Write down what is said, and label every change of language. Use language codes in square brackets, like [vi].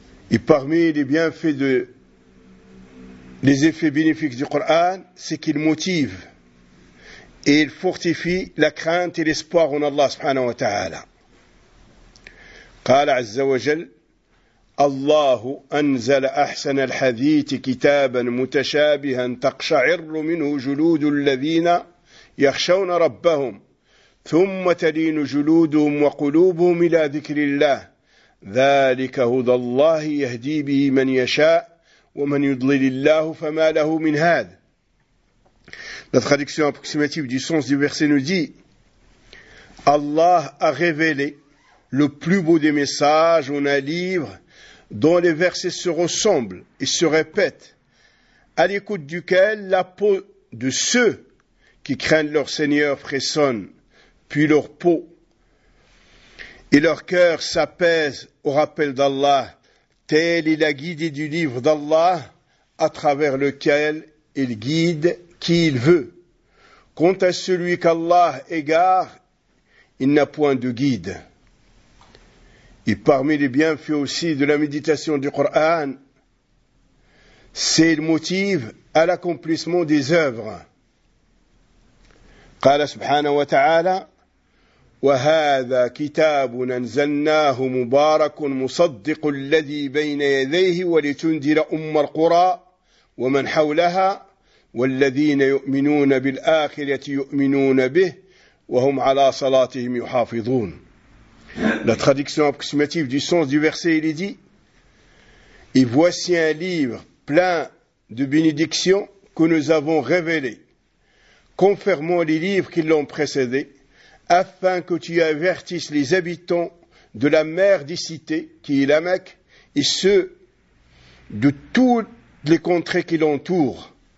[fr] Et parmi les bienfaits les effets bénéfiques du Coran, c'est qu'il motive et il fortifie la crainte et l'espoir en Allah subhanahu wa ta'ala. [ar] قال عز وجل: الله أنزل أحسن الحديث كتابا متشابها تقشعر منه جلود الذين يخشون ربهم ثم تلين جلودهم وقلوبهم إلى ذكر الله ذلك هدى الله يهدي به من يشاء ومن يضلل الله فما له من هذا. [fr] La traduction approximative du sens du verset nous dit: Allah a révélé le plus beau des messages en un livre dont les versets se ressemblent et se répètent, à l'écoute duquel la peau de ceux qui craignent leur Seigneur frissonne, puis leur peau et leur cœur s'apaise au rappel d'Allah, telle est la guidée du livre d'Allah à travers lequel il guide qui il veut. Quant à celui qu'Allah égare, il n'a point de guide. Et parmi les bienfaits aussi de la méditation du Coran, c'est le motif à l'accomplissement des œuvres. [ar] قال سبحانه وتعالى: وهذا كتاب أنزلناه مبارك مصدق الذي بين يديه ولتنذر أم القرى ومن حولها والذين يؤمنون بالآخرة يؤمنون به وهم على صلاتهم يحافظون. [fr] La traduction approximative du sens du verset, il est dit: Et voici un livre plein de bénédictions que nous avons révélé, confirmant les livres qui l'ont précédé, afin que tu avertisses les habitants de la mer des cités, qui est la Mecque, et ceux de toutes les contrées qui l'entourent.